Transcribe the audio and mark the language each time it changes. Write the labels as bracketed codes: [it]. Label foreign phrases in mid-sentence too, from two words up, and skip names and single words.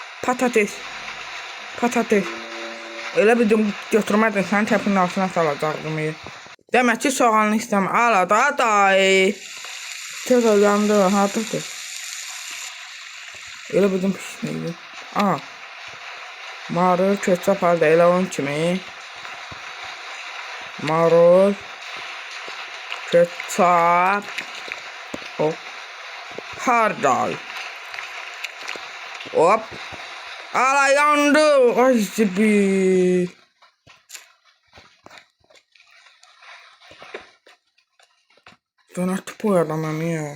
[az] Elə bildim götürmədin, sənin təpinin altına salacaqdım. Demək ki, soğanlı istəmə. Ala da dayı. Tez yandı, hardadır? Elə bildim pişməydi. Marul, ketçap halda elə onun kimi. marul, ketçap, hop, hardal. Hop. Ala yandı. [tr] Ay zibi. Ben artık bu adamım ya.